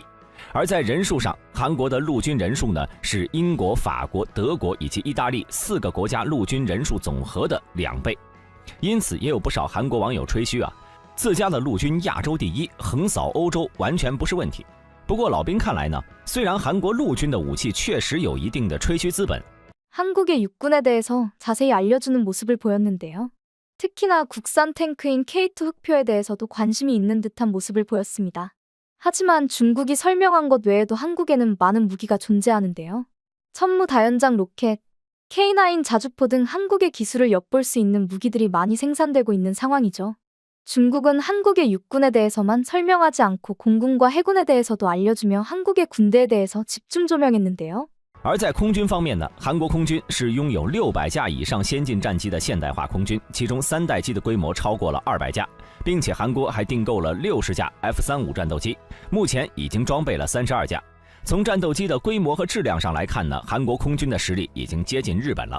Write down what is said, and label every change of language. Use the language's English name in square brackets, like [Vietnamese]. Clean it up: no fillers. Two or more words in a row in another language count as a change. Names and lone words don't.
[Chinese] 而在人数上，韩国的陆军人数呢是英国、法国、德国以及意大利4个国家陆军人数总和的2倍。因此，也有不少韩国网友吹嘘啊，自家的陆军亚洲第1，横扫欧洲完全不是问题。不过老兵看来呢，虽然韩国陆军的武器确实有一定的吹嘘资本， [Korean] 한국의 육군에 대해서 자세히 알려주는 모습을 보였는데요. 특히나 국산 탱크인 K2 흑표에 대해서도 관심이 있는 듯한 모습을 보였습니다. 하지만 중국이 설명한 것 외에도 한국에는 많은 무기가 존재하는데요. 천무다연장 로켓, K9 자주포 등 한국의 기술을 엿볼 수 있는 무기들이 많이 생산되고 있는 상황이죠. 중국은 한국의 육군에 대해서만 설명하지 않고 공군과 해군에 대해서도 알려주며 한국의 군대에 대해서 집중 조명했는데요. [Chinese] 而在空军方面呢，韩国空军是拥有600架以上先进战机的现代化空军，其中3代机的规模超过了200架，并且韩国还订购了60架 F-35战斗机，目前已经装备了32架。从战斗机的规模和质量上来看呢，韩国空军的实力已经接近日本了。